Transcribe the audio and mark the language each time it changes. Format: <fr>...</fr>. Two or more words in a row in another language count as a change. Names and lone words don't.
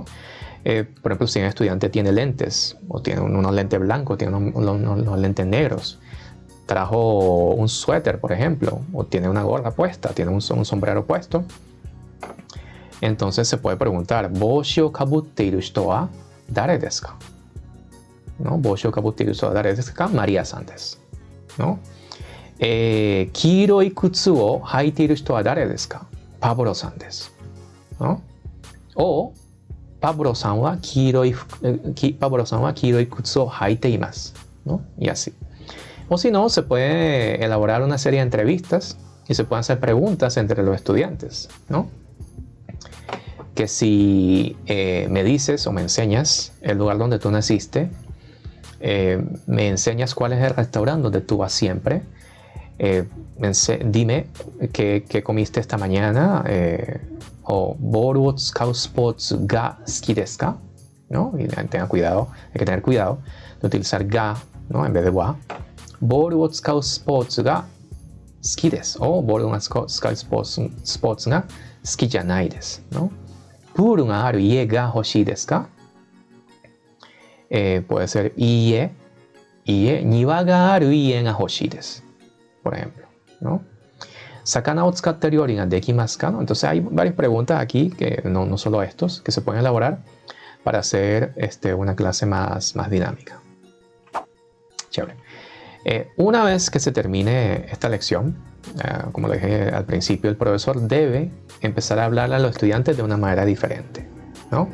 <es>Por ejemplo, si un estudiante tiene lentes, o tiene unos lentes blancos, tiene unos lentes negros, trajo un suéter, por ejemplo, o tiene una gorra puesta, tiene un sombrero puesto, entonces se puede preguntar,</es> <ja>帽子をかぶっている人は誰ですか? ¿No? 帽子をかぶっている人は誰ですか? マリアさんです, ¿no? 黄色い靴を履いている人は誰ですか? パブロさんです, ¿no? O パブロさんは黄色い靴を履いています,</ja> <es>¿no? Y así. O si no, se puede elaborar una serie de entrevistas y se pueden hacer preguntas entre los estudiantes, ¿no? Que si me dices o me enseñas el lugar donde tú naciste, me enseñas cuál es el restaurante donde tú vas siempre, dime qué comiste esta mañana, o</es> <ja>ボールを使うスポーツが好きですか,</ja> <es>¿no? Y tenga cuidado, hay que tener cuidado de utilizar ga, ¿no? En vez de</es> <ja>wa. ボールを使うスポーツが好きです, o ボールを使うスポーツが好きじゃないです,</ja> <es>¿no?</es> <ja>プールがある家が欲しいですか?</ja> <es>Puede ser ie,</es> <ja>庭がある家が欲しいです,</ja> <es>por ejemplo, ¿no?</es> <ja>魚を使って料理ができますか,</ja> <es>¿no? Entonces hay varias preguntas aquí, que no solo estos, que se pueden elaborar para hacer una clase más dinámica. Chévere. Una vez que se termine esta lección, como lo dije al principio, el profesor debe empezar a hablarle a los estudiantes de una manera diferente, ¿no?</es>